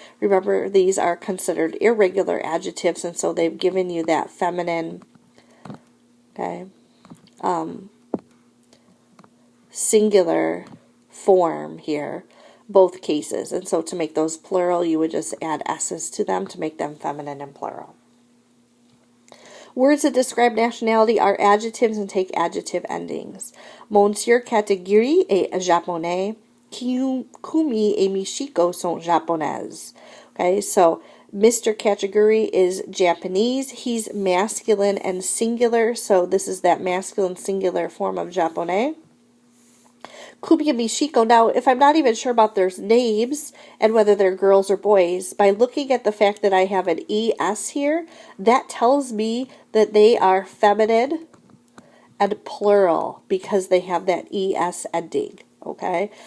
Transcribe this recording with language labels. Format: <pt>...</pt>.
<en>Remember, these are considered irregular adjectives, and so they've given you that feminine, okay, singular form here, both cases. And so to make those plural, you would just add s's to them to make them feminine and plural. Words that describe nationality are adjectives and take adjective endings.</en> <fr>Monsieur Katagiri est japonais. Kumi et Michiko sont japonaises.</fr> <en>Okay, so Mr. Katagiri is Japanese. He's masculine and singular, so this is that masculine singular form of japonais. Kumi and Michiko. Now, if I'm not even sure about their names and whether they're girls or boys, by looking at the fact that I have an ES here, that tells me that they are feminine and plural because they have that ES ending. Okay?</en>